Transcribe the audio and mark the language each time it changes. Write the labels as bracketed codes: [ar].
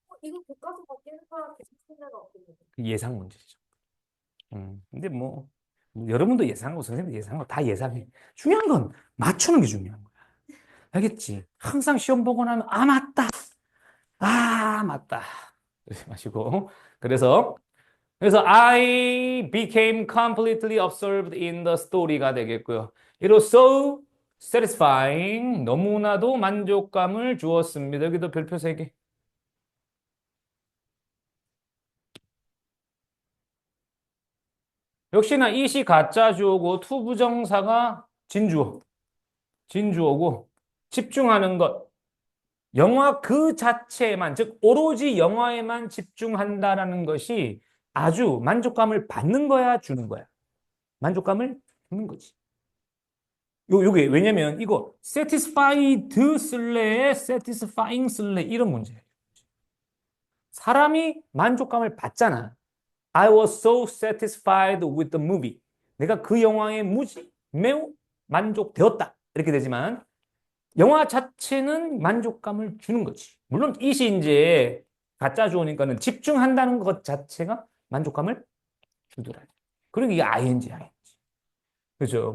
[ko] 이거 교과서 바뀌는 거랑 계속 생각 없겠는데. 그 예상 문제죠. 근데 뭐 여러분도 예상하고 선생님도 예상하고 다 예상해. 중요한 건 맞추는 게 중요한 거야. 알겠지? 항상 시험 보고 나면 아 맞다. 아 맞다. 그러지 마시고. 그래서 [en] I became completely absorbed in the story가 되겠고요. It was so satisfying. [ko] 너무나도 만족감을 주었습니다. 여기도 별표 3개. 역시나 이시 가짜 주어고 투 부정사가 진주어. 진주어고 집중하는 것. 영화 그 자체에만, 즉 오로지 영화에만 집중한다라는 것이 아주 만족감을 받는 거야, 주는 거야? 만족감을 주는 거지. 요게 왜냐면 이거 satisfied 쓸래, satisfying 쓸래 이런 문제예요. 사람이 만족감을 받잖아. [en] I was so satisfied with the movie. [ko] 내가 그 영화에 매우 만족되었다. 이렇게 되지만 영화 자체는 만족감을 주는 거지. 물론 이시 이제 가짜 주어니까는 집중한다는 것 자체가 만족감을 주더라. 그리고 이게 ING. 그죠?